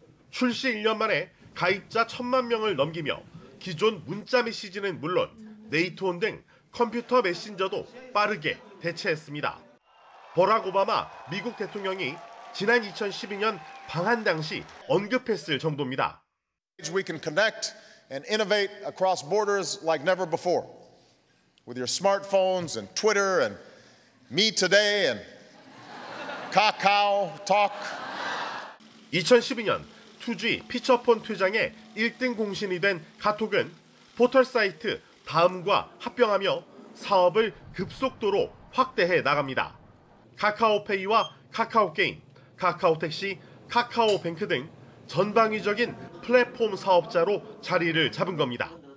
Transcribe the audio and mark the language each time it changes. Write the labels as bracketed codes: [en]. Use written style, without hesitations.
[ko] 출시 1년 만에 가입자 1,000만 명을 넘기며 기존 문자 메시지는 물론 네이트온 등 컴퓨터 메신저도 빠르게 대체했습니다. 버락 오바마 미국 대통령이 지난 2012년 방한 당시 언급했을 정도입니다. [en] We can connect and innovate across borders like never before. With your smartphones and Twitter and Me Today and Kakao Talk. [ko] 2012년 2G 피처폰 퇴장의 1등 공신이 된 카톡은 포털 사이트 다음과 합병하며 사업을 급속도로 확대해 나갑니다. 카카오페이와 카카오게임, 카카오택시, 카카오뱅크 등 전방위적인 플랫폼 사업자로 자리를 잡은 겁니다.